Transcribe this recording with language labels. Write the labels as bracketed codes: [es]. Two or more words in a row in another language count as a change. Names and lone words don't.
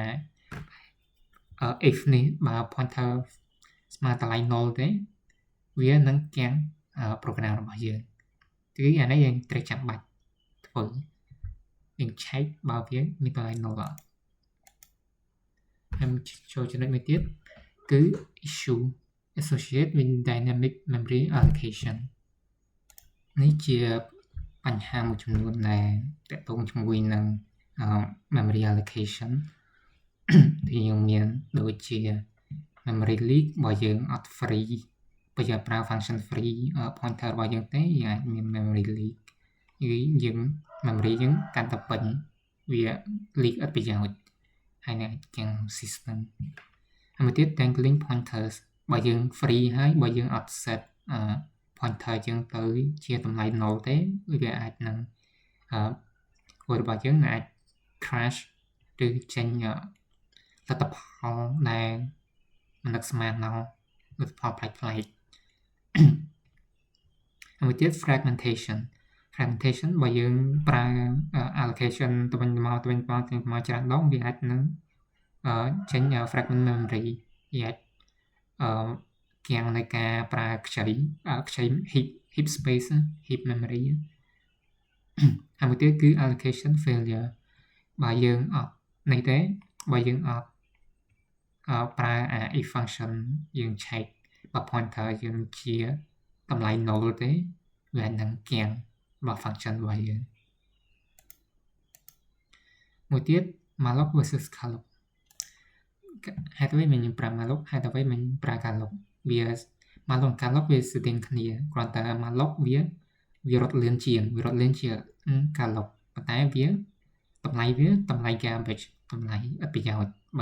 [km] if នេះបើ pointer ស្មើតម្លៃ null ទេវានឹងគាំង program របស់យើងគឺអានេះយើងត្រូវចាំបាច់ធ្វើយើងឆែកបើវាមានតម្លៃ null ហើយចូលចំណុចមួយ ទៀតគឺ [en] issue associated with dynamic memory allocation [km] នេះជាបញ្ហាមួយចំនួនដែលតកតងជាមួយនឹង [en] memory allocation [km] ដែលយើងមានដូចជា [en] memory leak [km] បើយើងអត់ free បើយើងប្រើ [en] function free pointer [km] របស់យើងទេយើងអាចមាន [en] memory leak [km] យើង memory យើងកាន់តែពេញវា leak អត់ប្រយោជន៍ហើយនឹងទាំង system ហើយមួយទៀត [en] dangling pointers [km] បើយើង free ហើយបើយើងអត់ [en] set pointer [km] យើងទៅជាតម្លៃ null ទេវាអាចនឹងគោលរបស់យើងអាច crash ឬចេញលទ្ធផលដែលមិននឹកស្មានដល់លទ្ធផលប្លែកៗហើយ មួយទៀត fragmentation បើយើងប្រើ allocation ទៅវិញមកច្រើនដងវាអាចនឹងចេ ញ [en] fragment memory [km] វាអាចគាំងនៃការប្រើខ្ចី [en] heap space heap memory [km] ហើយមួយទៀតគឺ [en] allocation failure [km] បើយើងអត់នេះទេបើយើងអត់ប្រើ [en] if function [km] យើងឆែកបើ pointer យើងជាតម្លៃ null ទេវានឹងគាំងរបស់ function របស់យើង មួយទៀត [en] malloc versus calloc [km] ហេតុអ្វីមិនយើងប្រើ malloc ហេតុអ្វីមិនប្រើ calloc វា [en] malloc calloc [km] វាស្ទើរគ្នាគ្រាន់តែ malloc វារត់លឿនជាង calloc ប៉ុន្តែវាតម្លៃ garbage តម្លៃអត់ប្រយោជន៍បើ